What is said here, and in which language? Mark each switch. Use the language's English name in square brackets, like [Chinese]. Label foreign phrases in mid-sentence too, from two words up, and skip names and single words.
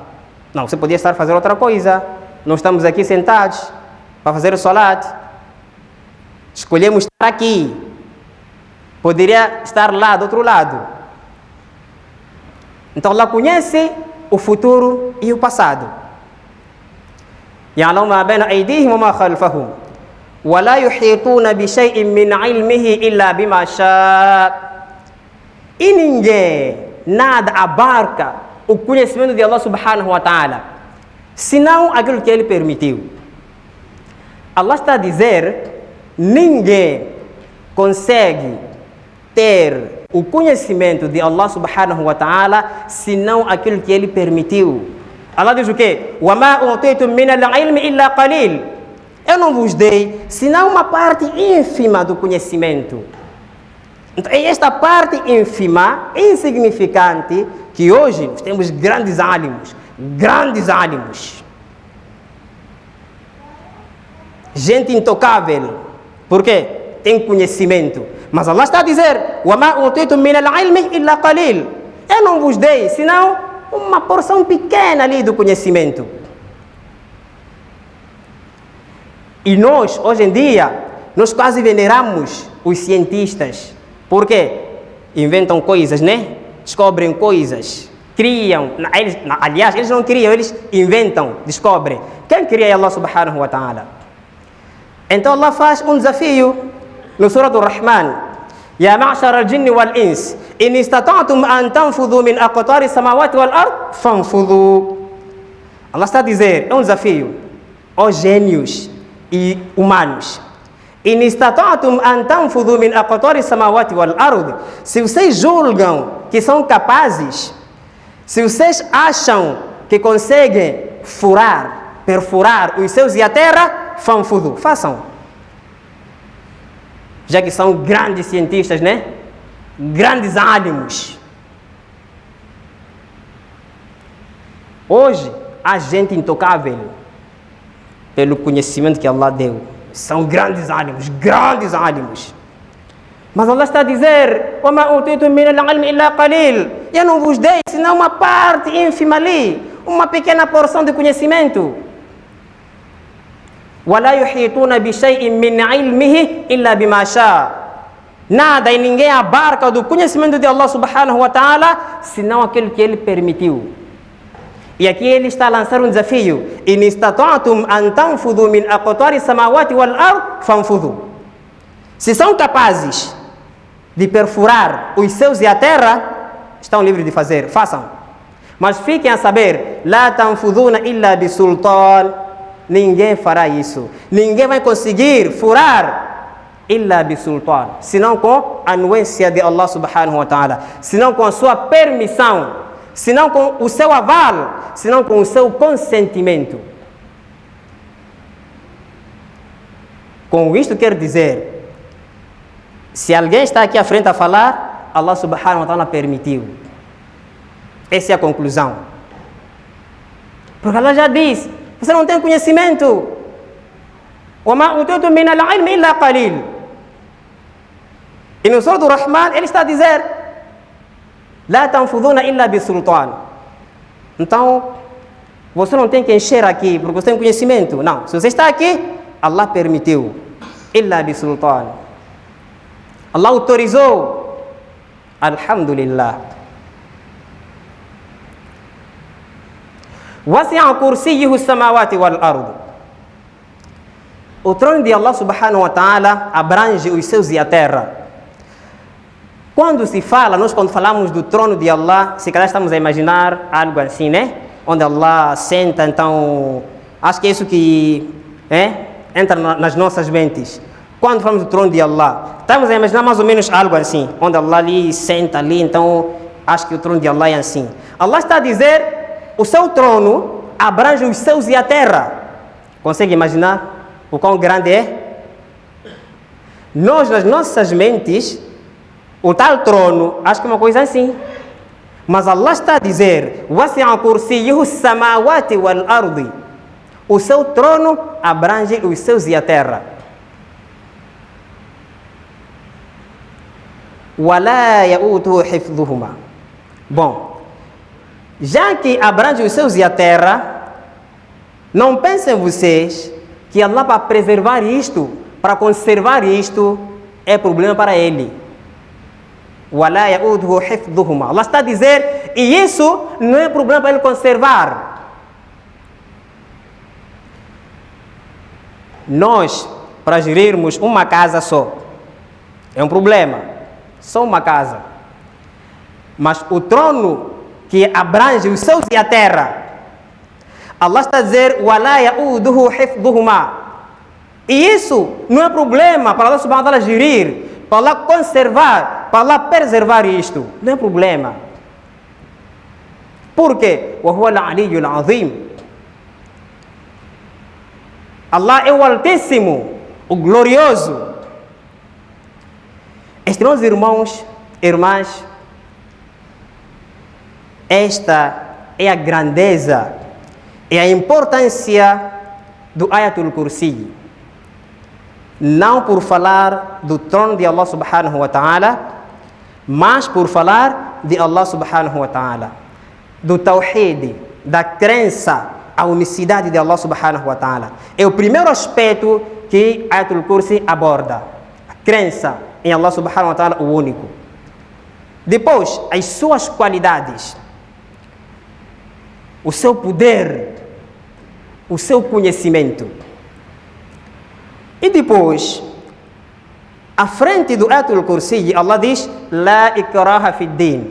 [Portuguese] Não, você podia estar fazendo outra coisa. Nós estamos aqui sentados para fazer o salat. Escolhemos estar aqui. Poderia estar lá, do outro lado. Então Allah conhece o futuro e o passado. [Arabic] يعلم ما بين أيديهم وما خلفهم ولا يحيطون بشيء من علمه إلا بما شاء. [Portuguese] E ninguém, nada abarca o conhecimento de Allah [Arabic] سبحانه وتعالى, [Portuguese] senão aquilo que ele permitiu. Allah está a dizer, ninguém consegue ter o conhecimento de Allah [Arabic] سبحانه وتعالى, [Portuguese] senão aquilo que ele permitiu. Allah diz o quê? [Arabic] وَمَا أُعْطِيتُم مِّنَ الْعِلْمِ إِلَّا قَلِيلٌ. [Portuguese] Eu não vos dei, senão uma parte ínfima do conhecimento. Então, é esta parte ínfima, insignificante, que hoje nós temos grandes ânimos. Gente intocável. Por quê? Tem conhecimento. Mas Allah está a dizer, [Arabic] وَمَا أُعْطِيتُم مِّنَ الْعِلْمِ إِلَّا قَلِيلٌ. [Portuguese] Eu não vos dei, senão uma porção pequena ali do conhecimento. E nós, hoje em dia, nós quase veneramos os cientistas. Por quê? Inventam coisas, né? Descobrem coisas. Criam. Aliás, eles não criam, eles inventam, descobrem. Quem cria é Allah [Arabic] سبحانه وتعالى. [Portuguese] Então Allah faz um desafio no Surah Ar-Rahman. [Arabic] يا معشر الجن والإنس إن استطعتم أن تنفذوا من أقطار السماوات والأرض فانفذوا. [Portuguese] Allah está a dizer, é um desafio aos gênios e humanos. [Arabic] إن استطعتم أن تنفذوا من أقطار السماوات والأرض. [Portuguese] Se vocês julgam que são capazes, se vocês acham que conseguem perfurar os céus e a terra, fanfudu, façam. Já que são grandes cientistas, né? Grandes ânimos. Hoje, há gente intocável pelo conhecimento que Allah deu. São grandes ânimos. Mas Allah está a dizer, [Arabic] وَمَا أُوتِيتُم مِّنَ الْعِلْمِ إِلَّا قَلِيلٌ. [Portuguese] Eu não vos dei, senão uma parte ínfima ali, uma pequena porção de conhecimento. [Arabic] وَلَا يُحِيطُونَ بِشَيْءٍ مِّنْ عِلْمِهِ إِلَّا بِمَا شَاءَ. [Portuguese] Nada e ninguém abarca do conhecimento de Allah [Arabic] سبحانه وتعالى, [Portuguese] senão aquilo que ele permitiu. E aqui ele está a lançar um desafio. [Arabic] إِنِ اسْتَطَعْتُمْ أَن تَنْفُذُوا مِنْ أَقْطَارِ السَّمَاوَاتِ وَالْأَرْضِ فَانْفُذُوا. [Portuguese] Se são capazes de perfurar os céus e a terra, estão livres de fazer, façam. Mas fiquem a saber, [Arabic] لَا تَنْفُذُونَ إِلَّا بِسُلْطَانٍ. [Portuguese] Ninguém fará isso. Ninguém vai conseguir furar [Arabic] إلا بسلطان, [Portuguese] senão com a anuência de Allah [Arabic] سبحانه وتعالى, [Portuguese] senão com a sua permissão, senão com o seu aval, senão com o seu consentimento. Com isto quer dizer, se alguém está aqui à frente a falar, Allah [Arabic] سبحانه وتعالى [Portuguese] permitiu. Essa é a conclusão. Porque Allah já disse, você não tem conhecimento. [Arabic] وَمَا أُوتِيتُم مِّنَ الْعِلْمِ إِلَّا قَلِيلٌ. [Portuguese] E no Surah Ar-Rahman, ele está a dizer, [Arabic] لَا تَنْفُذُونَ إِلَّا بِسُلْطَانٍ. [Portuguese] Então, Você não tem que encher aqui porque você tem conhecimento. Não, se você está aqui, Allah permitiu. [Arabic] إلا بسلطان. [Portuguese] Allah autorizou. Alhamdulillah. [Arabic] وسع كرسيه السماوات والأرض. [Portuguese] O trono de Allah [Arabic] سبحانه وتعالى [Portuguese] abrange os céus e a terra. Quando se fala, nós quando falamos do trono de Allah, se calhar estamos a imaginar algo assim, né? Onde Allah senta, então, acho que é isso que entra nas nossas mentes. Quando falamos do trono de Allah, estamos a imaginar mais ou menos algo assim, onde Allah ali senta ali, então, acho que o trono de Allah é assim. Allah está a dizer, o seu trono abrange os céus e a terra. Consegue imaginar o quão grande é? Nós, nas nossas mentes, o tal trono, acho que é uma coisa assim. Mas Allah está a dizer, [Arabic] وسع كرسيه السماوات والأرض. [Portuguese] O seu trono abrange os céus e a terra. [Arabic] ولا يؤوده حفظهما. [Portuguese] Bom, já que abrange os céus e a terra, não pensem vocês que Allah, para preservar isto, para conservar isto, é problema para ele. [Arabic] ولا يؤوده حفظهما. [Portuguese] Allah está a dizer, e isso não é problema para ele conservar. Nós, para gerirmos uma casa só, é um problema. Só uma casa. Mas o trono que abrange os céus e a terra, Allah está a dizer, [Arabic] ولا يؤوده حفظهما. [Portuguese] E isso não é problema para Allah [Arabic] سبحانه وتعالى [Portuguese] gerir, para Allah conservar, para Allah preservar isto. Não é problema. Por quê? [Arabic] وهو العلي العظيم. [Portuguese] Allah é o Altíssimo, o Glorioso. Estimados irmãos, irmãs, esta é a grandeza e a importância do Ayatul Kursi. Não por falar do trono de Allah [Arabic] سبحانه وتعالى, [Portuguese] mas por falar de Allah [Arabic] سبحانه وتعالى, [Portuguese] do Tawhid, da crença à unicidade de Allah [Arabic] سبحانه وتعالى. [Portuguese] É o primeiro aspecto que Ayatul Kursi aborda, a crença em Allah [Arabic] سبحانه وتعالى, [Portuguese] o único. Depois, as suas qualidades, o seu poder, o seu conhecimento. E depois, à frente do Ayatul Kursi, Allah diz, [Arabic] لا إكراه في الدين.